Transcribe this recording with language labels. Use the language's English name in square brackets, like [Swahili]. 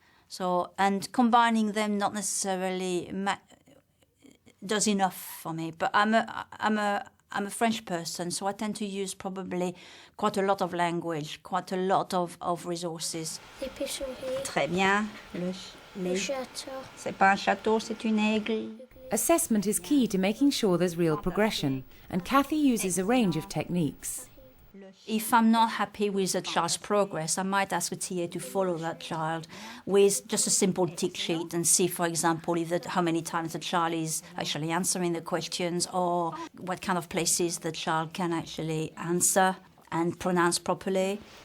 [English] So, and combining them not necessarily does enough for me. But I'm a French person, so I tend to use probably quite a lot of language, quite a lot of resources. [French] L'épicerie. Très bien. Le château. C'est pas un château, c'est une aigle. [English] Assessment is key to making sure there's real progression, and Kathy uses a range of techniques. If I'm not happy with a child's progress, I might ask a TA to follow that child with just a simple tick sheet and see, for example, how many times the child is actually answering the questions or what kind of places the child can actually answer and pronounce properly.